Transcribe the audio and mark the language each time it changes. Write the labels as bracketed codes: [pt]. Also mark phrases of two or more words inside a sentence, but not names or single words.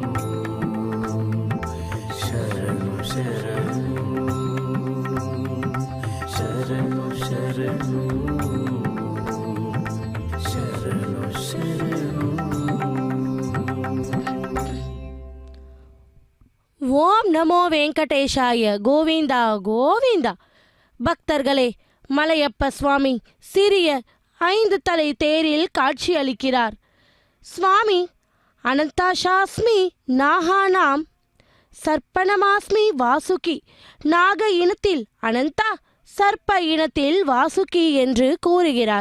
[kn] ಶರಣು ಶರಣು ಶರಣು ಶರಣು ಶರಣು ಶರಣು [sa] ओं नमो वेङ्कटेशाय गोविन्दा गोविन्दा. [ta] பக்தர்களே, மலையப்ப சுவாமி சிறிய 5 தலை தேரில் காட்சி அளிக்கிறார். சுவாமி [sa] अनन्ताशास्मि नागानाम् सर्पणमास्मि वासुकि, [ta] நாக இனத்தில் அனந்தா, சர்ப்ப இனத்தில் வாசுகி என்று கூறுகிறார்.